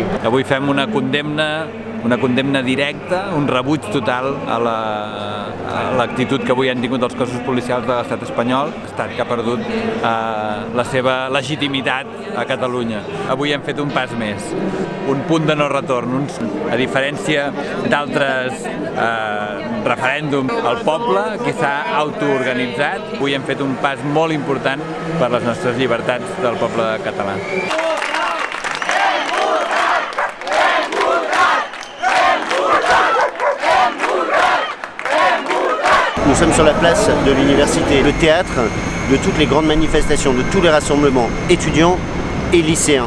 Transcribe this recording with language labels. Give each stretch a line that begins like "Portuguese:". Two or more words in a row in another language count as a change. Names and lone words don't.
Catalan: Avui fem una condemna directa, un rebuig total a l'actitud que avui han tingut els cossos policials de l'estat espanyol, estat que ha perdut la seva legitimitat a Catalunya. Avui hem fet un pas més, un punt de no retorn, a diferència d'altres referèndums. El poble que s'ha autoorganitzat, avui hem fet un pas molt important per les nostres llibertats del poble català.
French: Nous sommes sur la place de l'université, le théâtre de toutes les grandes manifestations, de tous les rassemblements étudiants et lycéens.